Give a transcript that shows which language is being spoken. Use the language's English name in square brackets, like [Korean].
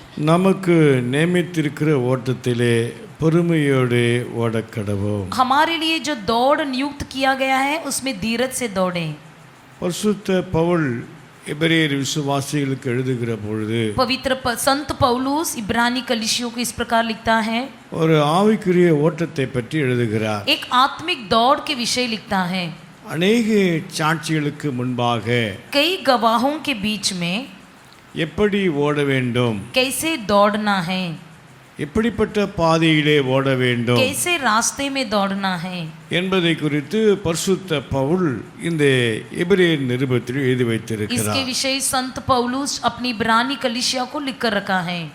[Tamil] நமக்கு நியமித்திருக்கிற ஓட்டத்திலே பொறுமையோடு ஓடக்கடவோம். [Hindi] हमारे लिए जो दौड़ नियुक्त किया गया है उसमें धीरज से दौड़ें. [Tamil] பரிசுத்த பவுல் எபிரெயர் விசுவாசிகளுக்கு எழுதுகிற பொழுது [Hindi] पवित्र संत पौलुस इब्रानी कलीसियों को इस प्रकार लिखता है. [Tamil] ஒரு ஆவிக்குரிய ஓட்டத்தை பற்றி எழுதுகிறார். [Hindi] एक आत्मिक दौड़ के विषय लिखता है. [Tamil] அநேக சாட்சிகளுக்கு முன்பாக [Hindi] कई गवाहों के बीच में [Tamil] எப்படி ஓட வேண்டும், [Hindi] कैसे दौड़ना है, [Tamil] எப்படிப்பட்ட பாதையிலே ஓட வேண்டும், [Hindi] कैसे रास्ते में दौड़ना है [Tamil] என்பதை குறித்து பரிசுத்த பவுல் இந்த எபிரெயர் நிருபத்தில் எழுதி வைத்திருக்கிறார். [Hindi] इसके विषय संत पौलुस अपनी इब्रानी कलीसिया को लिख कर रखा है.